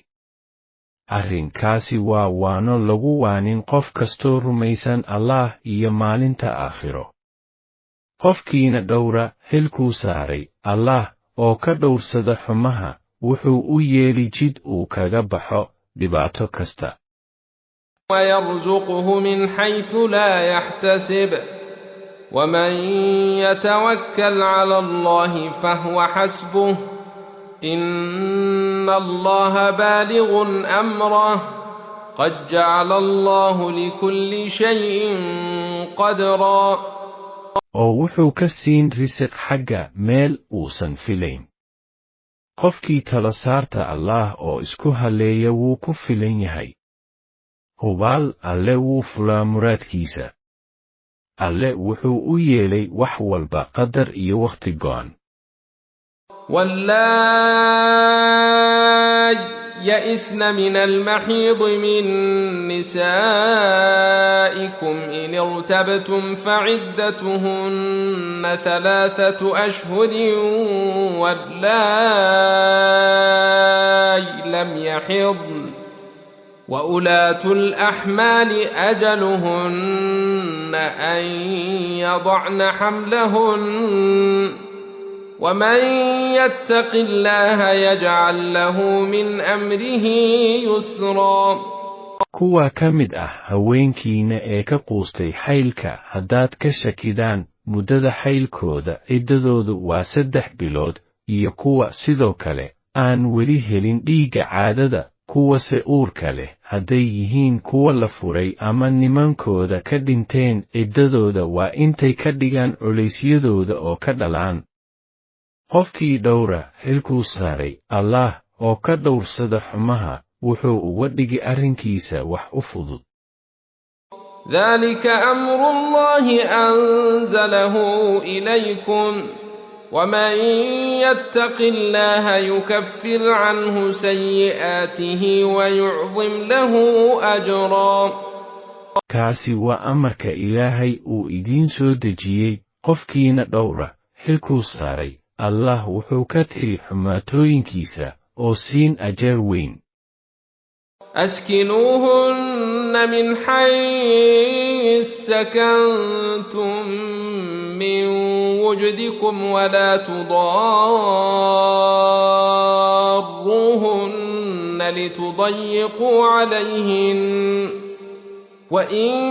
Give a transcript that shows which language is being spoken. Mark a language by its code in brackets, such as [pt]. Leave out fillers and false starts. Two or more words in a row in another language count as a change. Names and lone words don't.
[so] arrinkaasi waa waano lagu waanin qof kastoo rumaysan Allah iyo maalinta aakhiro. qofkiina dhowra xilkuu saaray Allah oo ka dhowrsada xumaha wuxuu u yeeli jid uu kaga baxo dhibaato kasta. [ar] ويرزقه من حيث لا يحتسب ومن يتوكل على الله فهو حسبه إن الله بالغ أمره قد جعل الله لكل شيء قدرا. [so] oo wuxuu ka siin risiq xagga meel uusan filayn. qofkii tala saarta Allah oo isku haleeya wuu ku filan yahay. hubaal alle wuu fulaa muraadkiisa. alle wuxuu u yeelay wax walba qadar iyo waqti go'an. [ar] واللائي يئسن من المحيض من نسائكم إن ارتبتم فعدتهن 3 أشهر واللائي لم يحضن وأولاة الأحمال أجلهن أن يضعن حملهن ومن يتق الله يجعل له من أمره يسرا. [so] kuwa ka mid ah haweenkiina ee ka quustay xaylka haddaad ka shakidaan muddada xaylkooda ciddadoodu waa 3 bilood iyo kuwa sidoo kale aan weli helin dhiigga caadada kuwase uurka leh hadday yihiin kuwa la furay ama nimankooda ka dhinteen ciddadooda waa intay ka dhigaan culeysyadooda oo ka dhalaan. qofkii dhowra xilkuu saaray Allah oo ka dhowrsada xumaha wuxuu uga dhigi arrinkiisa wax u fudud. [ar] ذلك أمر الله أنزله إليكم ومن يتق الله يكفر عنه سيئاته ويعظم له أجرا. [so] kaasi waa amarka Ilaahay uu idiin soo dejiyey qofkiina dhowra xilkuu saaray Allah wuxuu ka tiri xumaatooyinkiisa oo siin ajar weyn. [ar] أسكنوهن من حيث سكنتم من وجدكم ولا تضاروهن لتضيقوا عليهن وإن